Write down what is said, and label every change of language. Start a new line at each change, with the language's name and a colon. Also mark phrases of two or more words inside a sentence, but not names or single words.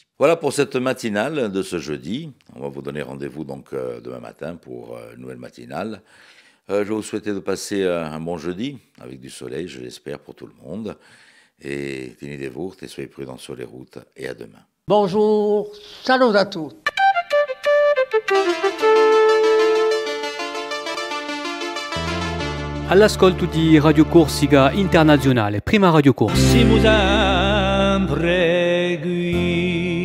French: Voilà pour cette matinale de ce jeudi. On va vous donner rendez-vous donc demain matin pour une nouvelle matinale. Je vais vous souhaiter de passer un bon jeudi avec du soleil, je l'espère, pour tout le monde. Et tenez vous et soyez prudents sur les routes et à demain. Bonjour, salut à tous.
Italian: All'ascolto di Radio Corsica Internazionale, prima Radio Corsica. Siamo sempre qui.